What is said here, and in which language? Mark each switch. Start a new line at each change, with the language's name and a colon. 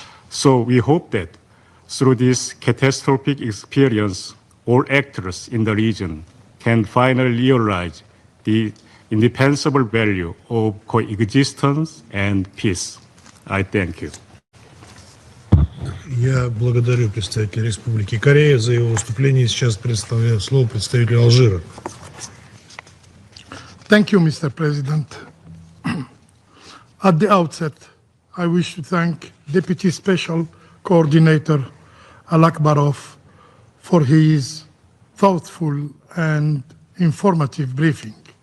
English: So we hope that through this catastrophic experience, all actors in the region can finally realize the indispensable value of coexistence and peace. I thank you.
Russian: Я благодарю представителя Республики Корея за его выступление. Сейчас предоставляю слово представителю Алжира.
English: Thank you, Mr. President. At the outset, I wish to thank Deputy Special Coordinator Alakbarov for his thoughtful and informative briefing.